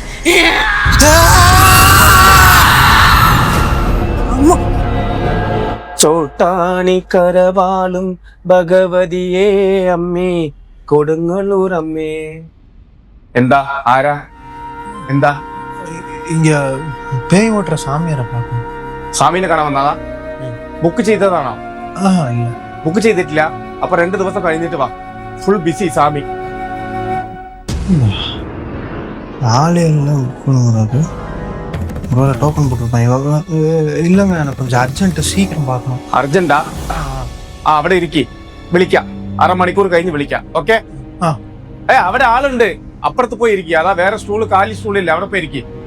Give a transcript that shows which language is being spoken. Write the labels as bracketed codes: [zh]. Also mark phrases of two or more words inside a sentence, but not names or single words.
[ml] ചോട്ടാണി കരവാളും ഭഗവതിയേ അമ്മേ കൊടുങ്ങല്ലൂർ അമ്മേ. എന്താ ആരാ? എന്താ [ta] இங்க பேய் ஓட்டுற சாமியாரை பார்க்கணும். [ml] സ്വാമിനെ കാണാൻ വന്നതാ? ബുക്ക് ചെയ്തതാണോ? [ta] இல்ல. [ml] ബുക്ക് ചെയ്തിട്ടില്ല. അപ്പൊ 2 ദിവസം കഴിഞ്ഞിട്ട് വാ. ഫുൾ ബിസി സ്വാമി. [ta] ஆளே இல்லை உட்கொள்ளுங்கிறது. ஒரு டோக்கன் போட்டுருப்பேன். இல்லைங்க, எனக்கு கொஞ்சம் അർജന്റ്, சீக்கிரம் பார்க்கணும். [ml] അർജന്റാ? അവിടെ ഇരിക്കി, വിളിക്കാം. 1/2 മണിക്കൂർ കഴിഞ്ഞ് വിളിക്കാം. ഓക്കെ? അവിടെ ആളുണ്ട്, അപ്പുറത്ത് പോയി ഇരിക്കുക. അതാ വേറെ സ്റ്റൂള്, കാലി സ്റ്റൂളില്ല, അവിടെ പോയി ഇരിക്കി.